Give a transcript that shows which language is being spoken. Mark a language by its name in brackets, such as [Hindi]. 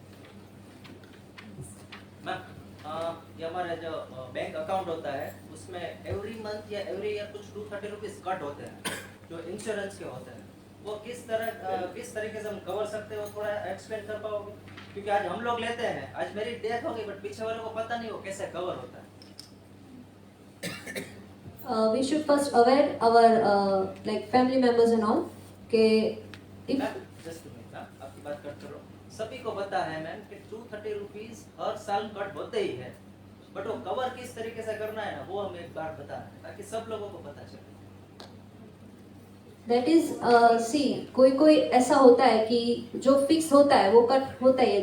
[Hindi] Ma'am, ये हमारा जो बैंक अकाउंट होता है उसमें एवरी मंथ या एवरी ईयर कुछ 230 रुपीज कट होते हैं जो इंश्योरेंस के होते हैं। वो किस तरीके से हम कवर सकते हैं, वो थोड़ा एक्सप्लेन कर पाओगे? क्योंकि आज हम लोग लेते हैं, आज मेरी डेथ हो गई, बट पीछे वालों को पता नहीं वो कैसे कवर होता है। [English] We should first aware our like family members and all के if [Hindi] जस्ट आपकी बात कट करो। सभी को पता है मैम कि 230 रुपीज हर साल कट होते ही है, बट वो कवर किस तरीके से करना है ना, वो हम एक बार बता रहे हैं ताकि सब लोगों को पता चले। [English] That is see, [Hindi] कोई ऐसा होता है कि जो फिक्स होता है वो कट होता ही है।